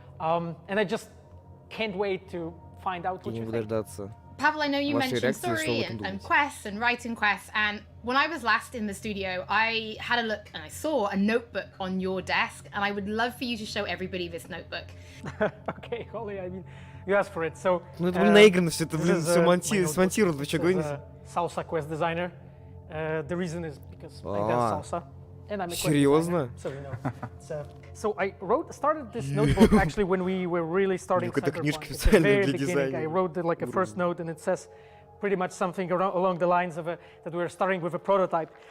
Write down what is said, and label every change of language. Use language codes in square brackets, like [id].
[en] And I just can't wait to find out what you think. Pavel, I know you mentioned story and quests and writing quests, and when I was last in the studio, I had a look and I saw a notebook on your desk, and I would love for you to show everybody this notebook. Okay, Holly, I mean, you asked for it, so... [ru] Ну это, блин, наигранность, это, блин, все смонтировано, вы что гоните? [en] Salsa квест-дизайнер. The reason is because I dance salsa, and I'm a [ru] Серьезно? [en] So you know. So I started this notebook actually when we were really starting Cyberpunk. At the very beginning, I wrote like a first note, and it says pretty much something along the lines of that we were starting with a prototype.